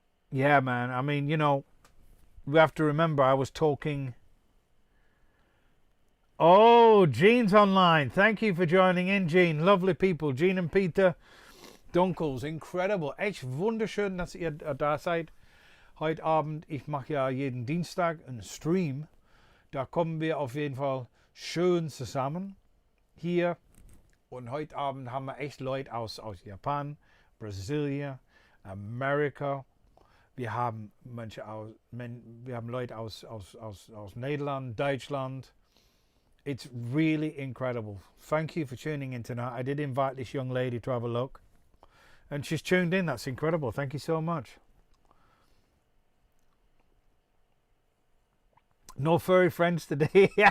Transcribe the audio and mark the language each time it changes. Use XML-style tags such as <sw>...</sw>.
<en>Yeah, man. I mean, you know, we have to remember I was talking. Oh, Gene's online. Thank you for joining in, Gene. Lovely people. Gene and Peter Dunkels. Incredible.</en> <de>Echt wunderschön, dass ihr da seid. Heute Abend, ich mache ja jeden Dienstag einen Stream. Da kommen wir auf jeden Fall schön zusammen hier. Und heute Abend haben wir echt Leute aus Japan, Brasilien, Amerika. Wir haben Leute aus Nederland, Deutschland.</de> <en>It's really incredible. Thank you for tuning in tonight. I did invite this young lady to have a look, and she's tuned in. That's incredible. Thank you so much. No furry friends today.</en>